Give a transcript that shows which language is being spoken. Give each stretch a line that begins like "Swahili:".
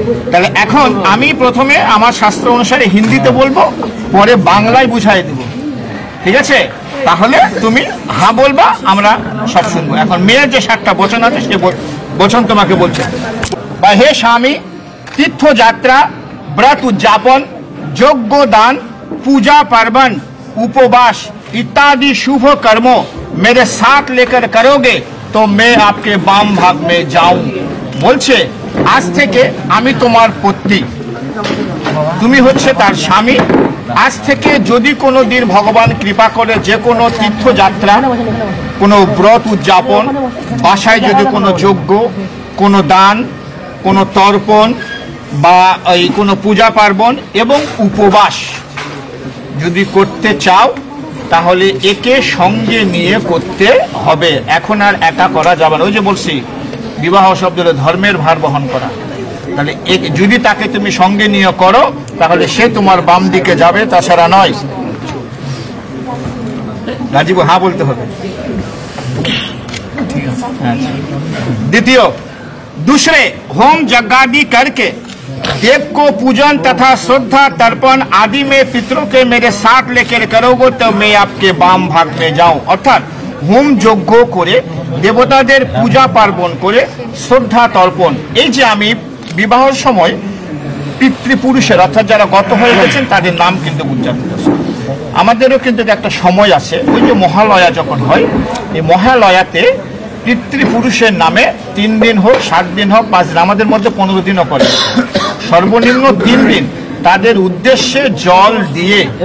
Bangla: তাহলে এখন আমি প্রথমে আমার শাস্ত্র অনুসারে হিন্দিতে বলবো, পরে বাংলায় বুঝাই দেব, ঠিক আছে? তাহলে তুমি হ্যাঁ বলবা, আমরা সব শুনবো। এখন মেয়ের যে 7টা বচন আছে, সে বচন তোমাকে বলছে। বা হে স্বামী, তীর্থযাত্রা, ব্রত উদযাপন, যজ্ঞ দান, পূজা পার্বণ, উপবাস
Hindi: इत्यादि शुभ कर्मों मेरे साथ लेकर करोगे तो मैं आपके बाम भाग में जाऊं।
Bangla: বলছে আজ থেকে আমি তোমার পত্নী, তুমি হচ্ছে তার স্বামী। আজ থেকে যদি কোনো দিন ভগবান কৃপা করে যে কোনো তীর্থযাত্রা, কোনো ব্রত উদযাপন, বাসায় যদি কোনো যজ্ঞ, কোনো দান, কোনো তর্পণ বা এই কোনো পূজা পার্বণ এবং উপবাস যদি করতে চাও তাহলে একে সঙ্গে নিয়ে করতে হবে। এখন আর একা করা যাবে না। ওই যে বলছি বিবাহ শব্দ হলো ধর্মের ভার বহন করা। তাহলে যদি তাকে তুমি সঙ্গে নিয়ে করো তাহলে সে তোমার বাম দিকে যাবে, তাছাড়া নয়। রাজীব হ্যাঁ বলতে হবে। দ্বিতীয়,
Hindi: दूसरे होम यज्ञादि करके देव को पूजन तथा श्रद्धा तर्पण आदि में पितरों के मेरे साथ लेकर करोगे तो मैं आपके बाम भाग में जाऊं। अर्थात
Bangla: হোম যজ্ঞ করে দেবতাদের পূজা পার্বণ করে শ্রদ্ধা তর্পণ, এই যে আমি বিবাহের সময় পিতৃপুরুষের অর্থাৎ যারা গত হয়ে গেছেন তাদের নাম কিন্তু উদযাপন করছে। আমাদেরও কিন্তু একটা সময় আছে, ওই যে মহালয়া যখন হয়, এই মহালয়াতে পিতৃপুরুষের নামে 3 দিন হোক, 7 দিন হোক, 5 দিন, আমাদের মধ্যে 15 দিনও করে, সর্বনিম্ন 3 দিন তাদের উদ্দেশ্যে জল দিয়ে